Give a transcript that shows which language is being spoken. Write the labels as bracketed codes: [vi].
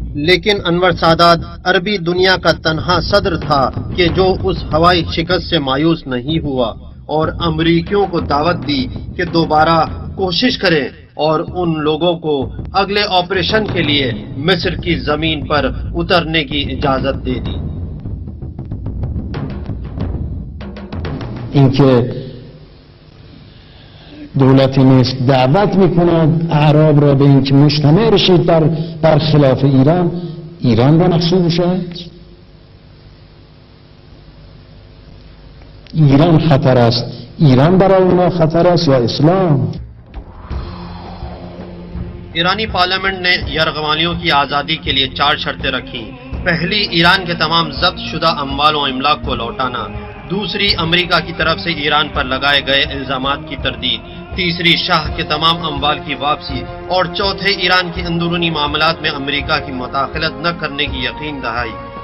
[ur] لیکن انور سادات عربی دنیا کا تنہا صدر تھا کہ جو اس ہوائی شکست سے مایوس نہیں ہوا اور امریکیوں کو دعوت دی کہ دوبارہ کوشش کریں اور ان لوگوں کو اگلے آپریشن کے لیے مصر کی زمین پر اترنے کی اجازت دے دی۔ [fa] اینکه دولت مصر دعوت میکند اعراب را به اینکه مجتمع بشید در خلاف ایران، ایران را مقصود شد. ایران خطر است، ایران برای اونا خطر است یا اسلام؟ [ur] ایرانی پارلیمنٹ نے یرغمالیوں کی آزادی کے لیے 4 شرطیں رکھیں۔ پہلی، ایران کے تمام ضبط شدہ اموال و املاک کو لوٹانا۔ دوسری، امریکہ کی طرف سے ایران پر لگائے گئے الزامات کی تردید۔ تیسری، شاہ کے تمام اموال کی واپسی۔ اور چوتھے، ایران کی اندرونی معاملات میں امریکہ کی مداخلت نہ کرنے کی یقین دہائی۔